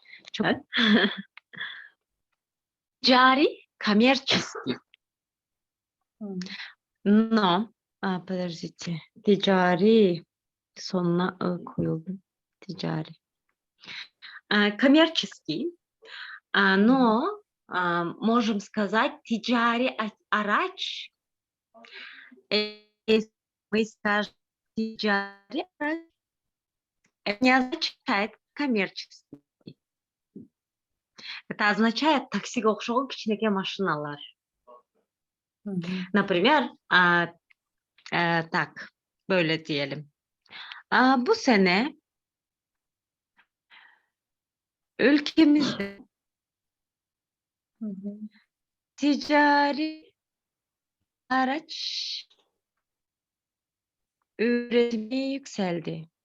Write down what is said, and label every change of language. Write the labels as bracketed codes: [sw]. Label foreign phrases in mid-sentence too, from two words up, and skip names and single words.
[tr] Çok. Ticari, [ru] коммерческий. Но, подождите, [tr] ticari sonuna koyuldu. Ticari. [ru] Коммерческий, но можем сказать [tr] ticari araç. [ru] Если мы скажем [tr] ticari araç, [ru] это не означает коммерческий. Это означает [ky] таксиге окшогон кичинекей машиналар. [ru] Например, так, [tr] böyle diyelim. Bu sene ülkemizde ticari araç üretimi yükseldi.